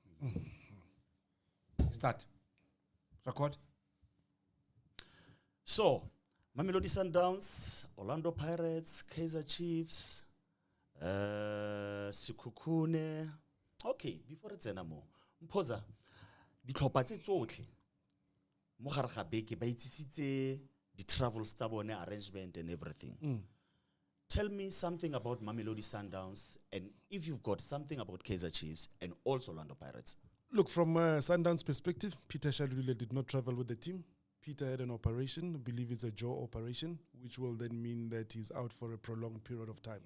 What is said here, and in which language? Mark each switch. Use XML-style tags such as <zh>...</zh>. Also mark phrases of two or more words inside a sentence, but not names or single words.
<en>Start. Record. So, Mamelodi Sundowns, Orlando Pirates, Kaizer Chiefs, Sikukune. Okay, before it's anymore.</en> <tn>Mpoza, ditlhopha tse tsotlhe mo gare ga beke ba itsisitse</tn> <en>the travels</en> <tn>tsa bone,</tn> <en>arrangement and everything. Tell me something about Mamelodi Sundowns, and if you've got something about Kaizer Chiefs and also Orlando Pirates. Look, from Sundowns' perspective, Peter Shalulile did not travel with the team. Peter had an operation, I believe it's a jaw operation, which will then mean that he's out for a prolonged period of time.</en>